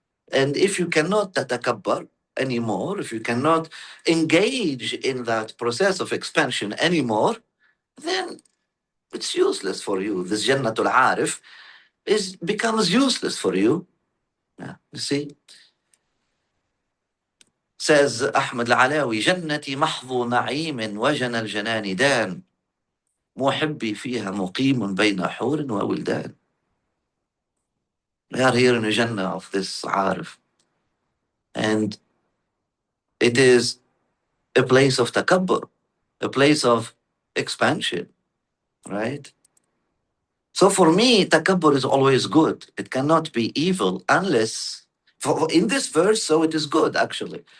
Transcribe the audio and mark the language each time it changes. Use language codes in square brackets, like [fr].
[en] And if you cannot tatakabbar anymore, if you cannot engage in that process of expansion anymore, then it's useless for you. This Jannatul Arif becomes useless for you. Yeah, you see? [ar] Says Ahmad Al-Alawi, جنتي محض نعيم وجنى الجنان دان محبي فيها مقيم بين حور وولدان. [en] We are here in a Jannah of this Arif. And it is a place of takabbur, a place of expansion, right? So for me, takabbur is always good. It cannot be evil unless, in this verse, so it is good actually.